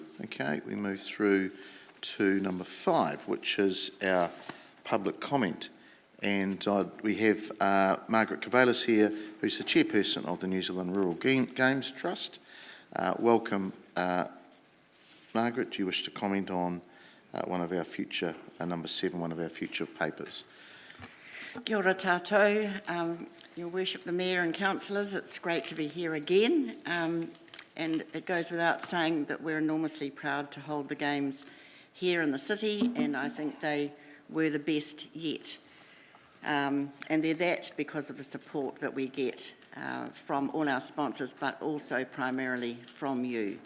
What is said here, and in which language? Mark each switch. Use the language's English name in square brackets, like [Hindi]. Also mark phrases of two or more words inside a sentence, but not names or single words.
[English] Okay, we move through to number 5, which is our public comment. And we have Margaret Cavalis here, who's the chairperson of the New Zealand Rural Games Trust. Welcome, Margaret. Do you wish to comment on one of our future, number 7, one of our future papers? [Māori] Kia ora tātou, [English] Your Worship the Mayor and Councillors, it's great to be here again, and it goes without saying that we're enormously proud to hold the Games here in the city, and I think they were the best yet. And they're that because of the support that we get from all our sponsors, but also primarily from you.